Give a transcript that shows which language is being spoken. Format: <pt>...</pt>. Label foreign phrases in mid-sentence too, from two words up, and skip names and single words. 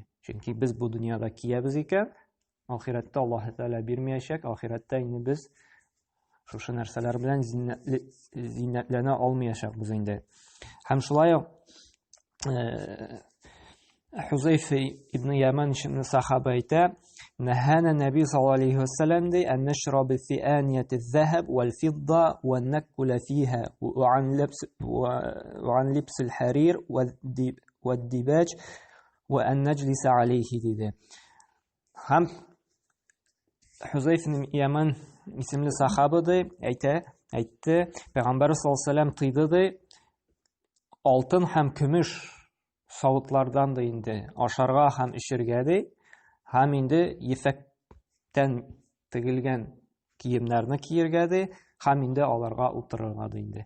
<tt>Чөнки без бу дөньяда киябез икән, ахиратта Аллаһ Тәгалә бирмәячәк, ахиратта инде без шушы нәрсәләр белән зиннәтләнә алмаячакбыз инде. Һәм шулай ук Хузайфа ибн Яман исемле сахаба әйтә:</tt> <ar>"نهانا النبي صلى الله عليه وسلم أن نشرب في آنية الذهب والفضة وأن نأكل فيها وعن لبس الحرير والديباج وأن نجلس عليه" диде.</ar> <tt>Һәм Хузайфа ибн Яман исемле сахаба әйтте, Пәйгамбәр</tt> <ar>صلى الله عليه وسلم</ar> <tt>тыйды ди алтын һәм көмеш савытлардан да инде ашарга һәм ишергә ди, һәм инде ефәктән тегелгән киемнәрне киергә ди, һәм инде аларга утырырга ди инде.</tt>